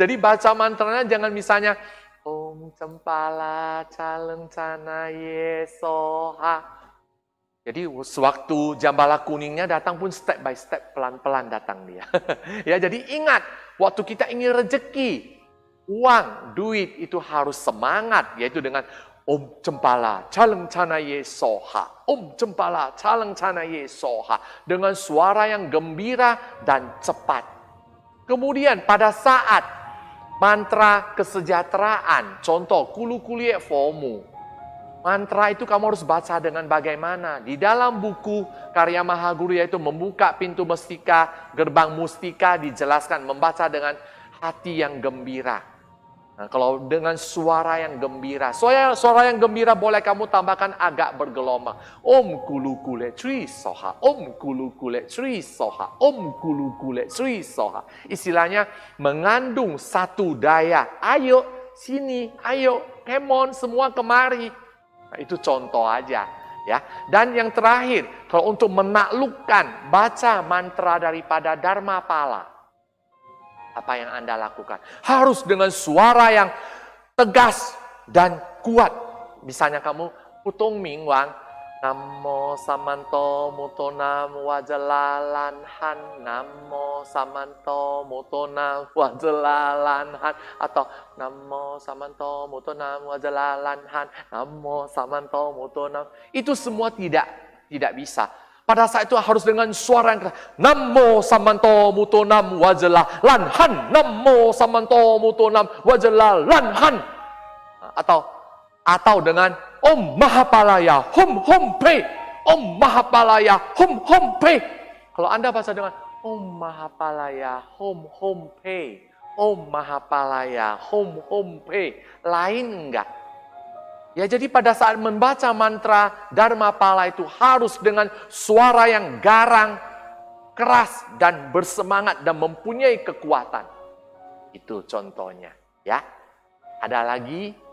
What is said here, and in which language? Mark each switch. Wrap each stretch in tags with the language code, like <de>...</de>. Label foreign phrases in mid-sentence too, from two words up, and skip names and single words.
<id>Jadi baca mantranya jangan misalnya,</id> <sa>Om Cempala Caleng Cana Yesoha.</sa> <id>Jadi sewaktu jambala kuningnya datang pun step by step, pelan-pelan datang dia. Ya, jadi ingat, waktu kita ingin rezeki, uang, duit itu harus semangat, yaitu dengan</id> <sa>Om Cempala Caleng Cana Yesoha. Om Cempala Caleng Cana Yesoha.</sa> <id>Dengan suara yang gembira dan cepat. Kemudian pada saat mantra kesejahteraan, contoh</id> <sa>Kulu Kulie Fomu.</sa> <id>Mantra itu kamu harus baca dengan bagaimana? Di dalam buku karya Mahaguru yaitu Membuka Pintu Mustika, Gerbang Mustika dijelaskan membaca dengan hati yang gembira. Nah, kalau dengan suara yang gembira, suara yang gembira boleh kamu tambahkan agak bergelombang.</id> <sa>Om Kulu Kule Sri Soha, Om Kulu Kule Sri Soha, Om Kulu Kule Sri Soha.</sa> <id>Istilahnya mengandung satu daya. Ayo sini, ayo,</id> <en>come on,</en> <id>semua kemari. Nah, itu contoh aja. Ya. Dan yang terakhir, kalau untuk menaklukkan, baca mantra daripada Dharma Pala. Apa yang Anda lakukan? Harus dengan suara yang tegas dan kuat. Misalnya kamu putung mingwang,</id> <sa>Namo Samanto Mutonam Wajalalan Han, Namo Samanto Mutonam Wajalalan Han, atau Namo Samanto Mutonam Wajalalan Han, Namo Samanto Mutonam.</sa> <id>Itu semua tidak bisa. Pada saat itu harus dengan suara yang keras.</id> <sa>Namo Samanto Mutonam Wajala Lanhan. Namo Samanto Mutonam Wajala Lanhan.</sa> <id>Atau dengan</id> <sa>Om Mahapalaya Hum Hum Pe. Om Mahapalaya Hum Hum Pe.</sa> <id>Kalau Anda baca dengan</id> <sa>Om Mahapalaya Hum Hum Pe. Om Mahapalaya Hum Hum Pe.</sa> <id>Lain enggak? Ya, jadi pada saat membaca mantra Dharma Pala itu harus dengan suara yang garang, keras, dan bersemangat dan mempunyai kekuatan. Itu contohnya. Ya, ada lagi?</id>